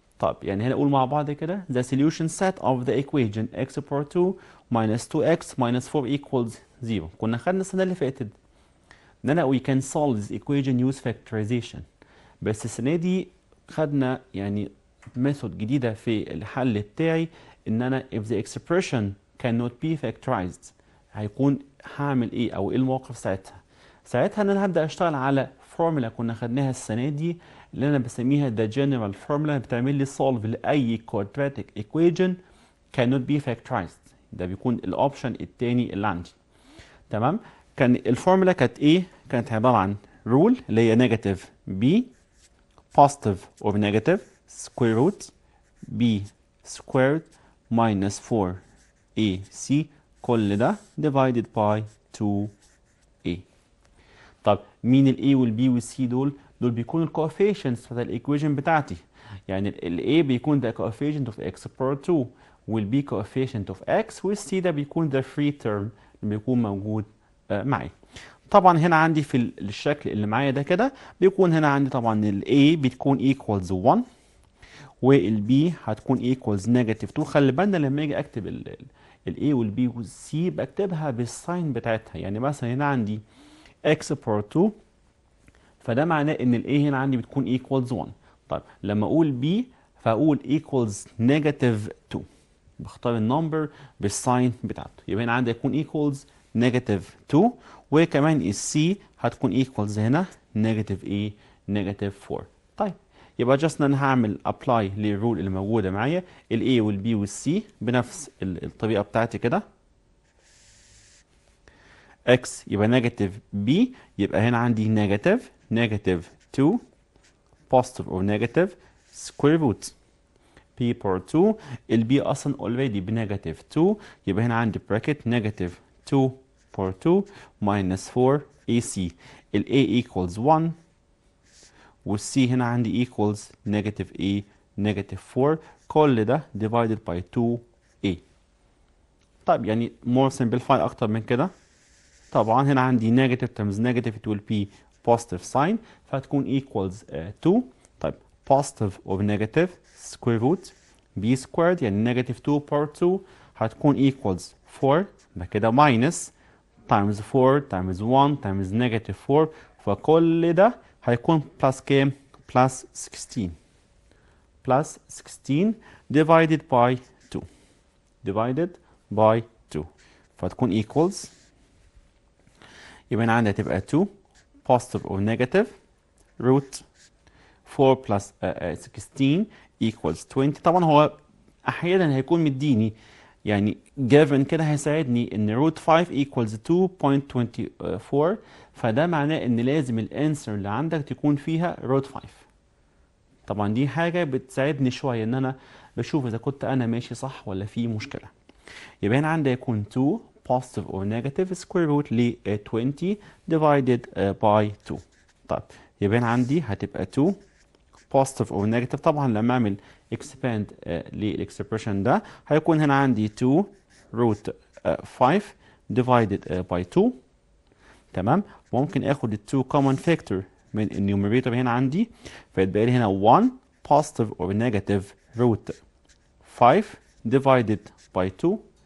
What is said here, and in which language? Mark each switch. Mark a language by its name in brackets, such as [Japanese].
[Arabic] طب يعني هنا نقول مع بعض كده [English] the solution set of the equation x power 2 minus 2x minus 4 equals 0. [Arabic] كنا خدنا السنة اللي فاتت ان انا [English] we can solve this equation use factorization، [Arabic] بس السنة دي خدنا يعني method جديدة في الحل بتاعي ان انا [English] if the expression cannot be factorized [Arabic] هيكون هعمل ايه او ايه الموقف ساعتها. ساعتها ان انا هبدا اشتغل على فورمولا كنا خدناها السنه دي اللي انا بسميها the general formula، بتعمل لي solve لاي [English] quadratic equation cannot be factorized. [Arabic] ده بيكون الاوبشن الثاني اللي عندي. تمام. كان الفورمولا كانت ايه؟ كانت عباره عن [English] rule اللي هي negative b positive or negative square root b squared minus 4ac كل ده divided by 2a. [Arabic] طب مين ال A وال B وال C دول؟ دول بيكونوا ال coefficients بتاعت الايكويشن بتاعتي. يعني ال A بيكون [English] the coefficient of x power 2 [Arabic] وال B coefficient of x وال C ده بيكون the free term اللي بيكون موجود معي. طبعا هنا عندي في الشكل اللي معايا ده كده بيكون هنا عندي طبعا ال A بتكون equals 1 وال B هتكون equals negative 2. خلي بالنا لما اجي اكتب ال A وال B وال C بكتبها بالساين بتاعتها. يعني مثلا هنا عندي x power 2 فده معناه ان ال A هنا عندي بتكون equals 1. طيب لما اقول B فاقول equals negative 2، بختار النمبر بالساين بتاعته. يبقى هنا عندي هيكون equals negative 2، وكمان ال C هتكون equals هنا negative A negative 4. طيب يبقى جاست انا هعمل apply للرول اللي موجوده معايا ال A وال B وال C بنفس الطريقه بتاعتي كده. x يبقى نيجاتيف b، يبقى هنا عندي نيجاتيف 2 positive or negative square root p power 2. ال b اصلا already بنيجاتيف 2، يبقى هنا عندي bracket نيجاتيف 2 power 2 minus 4 ac. [English] ال a equals 1 [Arabic] وال c هنا عندي [English] equals negative a negative 4. [Arabic] كل ده divided by 2a. طيب يعني more simplify اكتر من كده. طبعا هنا عندي [English] negative times negative it will be positive sign فهتكون equals 2. طيب positive or negative square root b squared يعني negative 2 power 2 هتكون equals 4. ده كده minus times 4 times 1 times negative 4 [Arabic] فكل ده هيكون [English] plus كام؟ plus 16 plus 16 divided by 2 divided by 2 فهتكون equals. [Arabic] يبقى هنا عندي هتبقى [English] 2 positive or negative root 4 plus 16 equals 20. طبعا هو [Arabic] احيانا هيكون مديني يعني given كده هيساعدني ان روت 5 equals 2.24، فده معناه ان لازم الانسر اللي عندك تكون فيها روت 5. طبعا دي حاجة بتساعدني شوية ان انا بشوف اذا كنت انا ماشي صح ولا في مشكلة. يبقى هنا عندي يكون [English] 2 positive or negative square root ل 20 divided by 2. [Arabic] طيب يبقى هنا عندي هتبقى 2 positive or negative. طبعا لما اعمل expand للاكسبريشن ده هيكون هنا عندي 2 root 5 divided by 2. تمام. ممكن اخد ال 2 common factor من النيوميريتور هنا عندي، فيتبقى لي هنا 1 positive or negative root 5 divided by 2.